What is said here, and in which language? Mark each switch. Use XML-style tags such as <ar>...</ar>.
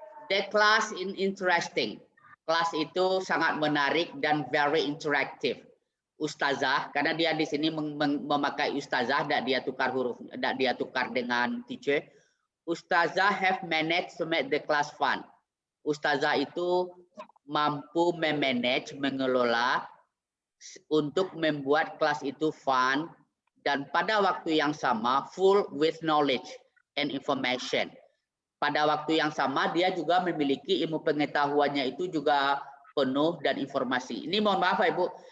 <en>The class in interesting.</en> <id>Kelas itu sangat menarik dan</id> <en>very interactive.</en> <id>Ustazah, karena dia di sini memakai ustazah, tidak dia tukar huruf, tidak dia tukar dengan teacher.</id> <en>Ustazah have managed to make the class fun.</en> <id>Ustazah itu mampu memanage, mengelola untuk membuat kelas itu fun dan pada waktu yang sama</id> <en>full with knowledge and information.</en> <id>Pada waktu yang sama dia juga memiliki ilmu pengetahuannya itu juga penuh dan informasi. Ini mohon maaf Ibu,</id>